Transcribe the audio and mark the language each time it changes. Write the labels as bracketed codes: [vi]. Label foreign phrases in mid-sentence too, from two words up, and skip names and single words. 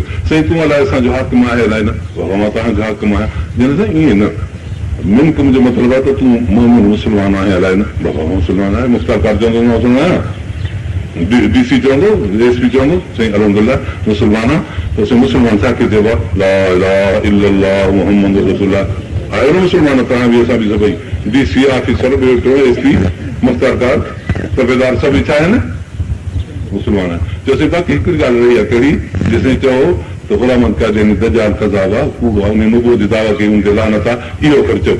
[sd] साईं तूं अलाए असांजो हाकिम आहे अलाए न, मां तव्हांजो हाकिम आहियां, जन साईं ईअं न, मिनकुम जो मतिलबु आहे त तूं मोमिन मुस्लमान आहे अलाए न, बाबा मुस्लमान आहे, मुख्तार चवंदो मुस्लमान आहियां, DC चवंदो, SP चवंदो साईं अल्हम्दुलिल्लाह मुस्लमान आहे, त साईं मुस्लमान छा के चइबो आहे? [ar] لا إله إلا الله محمد رسول الله. [sd] आयो न मुस्लमान, तव्हां बि असां बि सभई DC ऑफिसर, SP, मुख्तार तबेदार सभई छा आहिनि? मुस्लमान आहिनि। चयोसीं बाक़ी हिकिड़ी ॻाल्हि रही आहे, कहिड़ी? जेसिताईं चओ त ग़ुलामन कादियानी दजाल कज़ाब आहे, कूड़ो आहे, उन नुबूवत जी दावा कई, उनखे लानत आहे, इहो करे चओ।